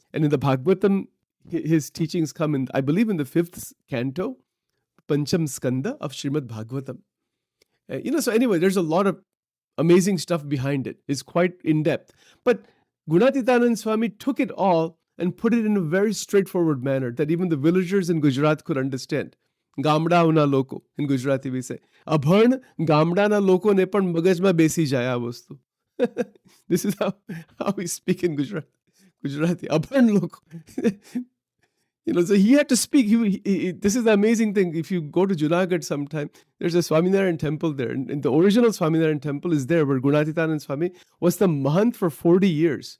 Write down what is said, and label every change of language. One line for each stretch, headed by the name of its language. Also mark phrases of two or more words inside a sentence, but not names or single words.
English: And in the Bhagavatam, his teachings come in, I believe, in the 5th canto, Pancham Skanda of Srimad Bhagavatam. So anyway, there's a lot of amazing stuff behind it. It's quite in-depth. But Gunatitanand Swami took it all and put it in a very straightforward manner that even the villagers in Gujarat could understand.
Gujarati: ગામડા ના લોકો,
English: in Gujarati we say.
Gujarati: અભણ ગામડા ના લોકો ને પણ મગજમાં બેસી જાય વસ્તુ.
English: This is how we speak in Gujarati.
Gujarati: અભણ લોકો.
English: So he had to speak. This is the amazing thing. If you go to Junagadh sometime, there's a Swaminarayan temple there. And the original Swaminarayan temple is there where Gunatitanand Swami was the Mahant for 40 years.